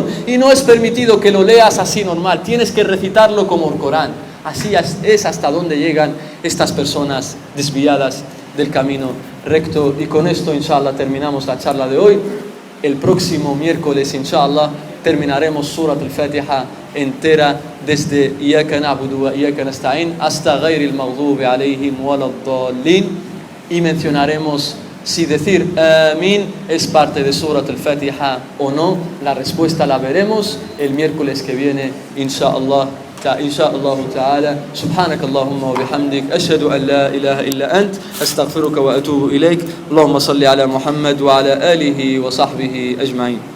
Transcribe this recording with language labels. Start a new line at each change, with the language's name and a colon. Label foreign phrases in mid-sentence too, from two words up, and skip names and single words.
Spanish: Y no es permitido que lo leas así normal, tienes que recitarlo como el Corán. Así es hasta donde llegan estas personas desviadas del camino recto. Y con esto, inshallah, terminamos la charla de hoy. El próximo miércoles, inshallah, terminaremos Surat al-Fatiha entera desde
Arabic: إياك نعبد وإياك نستعين
Spanish: hasta
Arabic: غير المغضوب عليهم ولا الضالين,
Spanish: y mencionaremos si decir Amin es parte de Surat al-Fatiha o no. La respuesta la veremos el miércoles que viene, inshallah.
Arabic: إن شاء الله تعالى. سبحانك اللهم وبحمدك أشهد أن لا إله إلا أنت أستغفرك وأتوب إليك. اللهم صل على محمد وعلى آله وصحبه أجمعين.